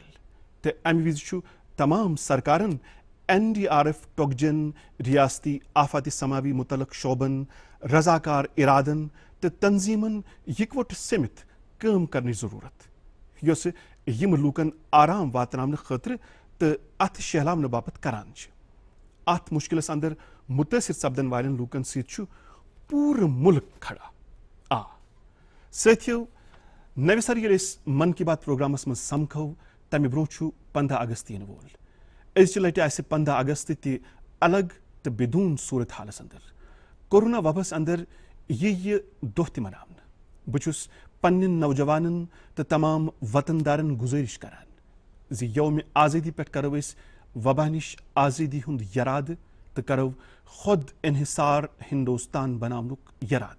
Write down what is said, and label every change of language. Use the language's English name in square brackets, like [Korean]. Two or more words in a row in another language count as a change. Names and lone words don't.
[Kashmiri] تہٕ امہِ وِزِ چھُ تمام سرکارن NDRF ٹۄگجن، ریاستی آفاتی سماوی مُتعلق شعبن، رضاکار ارادن تہٕ تنظیٖمن یِکوٹہٕ سٔمِتھ کٲم کرنٕچ ضروٗرت، یۄسہٕ یِم لوٗکن آرام واتناونہٕ خٲطرٕ تہٕ اتھٕ شہلاونہٕ باپتھ کران چھِ. اتھ مُشکِلس اندر مُتٲثر سپدن والٮ۪ن لوٗکن سۭتۍ چھُ پوٗرٕ مُلک کھڑا. سٲتھیو، نوِ سر ییٚلہِ أسۍ من کی بات پروگرامس منٛز سمکھو تمہِ برونٛہہ چھُ 15 اگست یِنہٕ وول. أزچہِ لٹہِ آسہِ 15 اگست تہِ الگ تہٕ بدوٗن صوٗرت حالس اندر. کورونا وباہس اندر یہِ دۄہ تہِ مناونہٕ. بہٕ چھُس پننٮ۪ن نوجوانن تہٕ تمام وطن دارن گُزٲرِش کران زِ یومہِ آزٲدی پٮ۪ٹھ کرو أسۍ وبا نِش آزٲدی ہُنٛد یرادٕ تہٕ کرو خۄد انحصار ہندوستان بناونُک یرادٕ.